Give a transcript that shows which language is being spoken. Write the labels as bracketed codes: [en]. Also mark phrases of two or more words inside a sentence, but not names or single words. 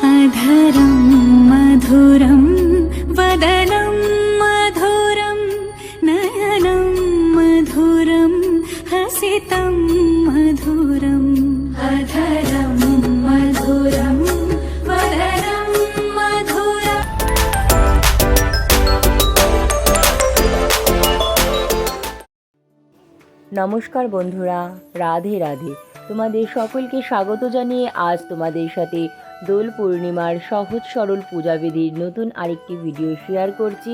[sa] अधरं मधुरं वदनं मधुरं नयनं मधुरं हसितं मधुरम् अधरं मधुरं वदनं मधुरम्। [bn] নমস্কার বন্ধুরা, রাধে রাধে। তোমাদের সকলকে স্বাগত জানিয়ে আজ তোমাদের সাথে দোল পূর্ণিমার সহজ সরল পূজাবিধির নতুন আরেকটি ভিডিও শেয়ার করছি।